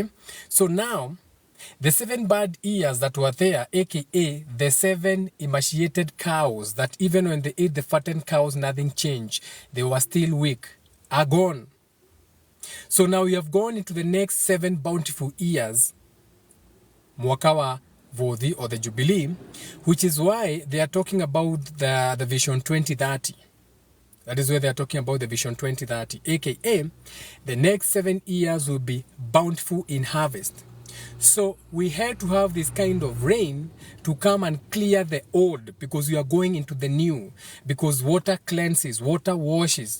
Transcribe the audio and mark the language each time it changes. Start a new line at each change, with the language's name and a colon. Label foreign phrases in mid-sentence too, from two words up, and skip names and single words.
English: So now, the 7 bad years that were there, aka the 7 emaciated cows, that even when they ate the fattened cows, nothing changed. They were still weak, are gone. So now we have gone into the next 7 bountiful years,
Kikuyu: mwaka wa Vodhi
English: or the Jubilee, which is why they are talking about the Vision 2030. That is where they are talking about the Vision 2030, aka the next 7 years will be bountiful in harvest. So we had to have this kind of rain to come and clear the old, because we are going into the new, because water cleanses, water washes.